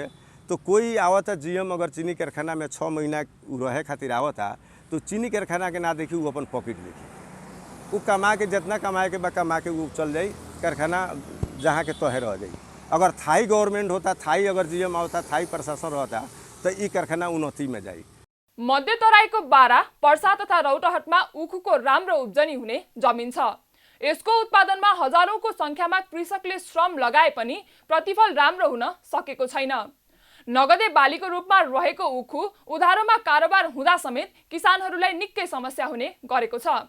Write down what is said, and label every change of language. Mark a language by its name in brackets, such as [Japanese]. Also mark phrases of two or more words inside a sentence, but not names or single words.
[Bhojpuri] तो कोई आवता जीएम अगर चीनी कारखाना में 6 महीना रहे खातिर आवता तो चीनी कारखाना के ना देखी वो अपन पॉकेट देखी, वो कमा के जितना कमाए के बा कमा के वो चल जाई, कारखाना जहाँ के तहे रह जाई। अगर थाई गवर्नमेंट होता, थाई अगर जीएम आवता, थाई प्रशासन रहता तो ये कारखाना उन्नति में जाई। [Nepali] मध्य तराईको बारा, पर्सा तथा रौतहटमा उखुको राम्रो उब्जनी हुने जमिन छ। यसको उत्पादनमा हजारौंको संख्यामा कृषकले श्रम लगाए पनि प्रतिफल राम्रो हुन सकेको छैन। नगदे बालीको रूपमा रहेको उखु उधारोमा कारोबार हुँदा समेत किसानहरूलाई निकै समस्या हुने गरेको छ।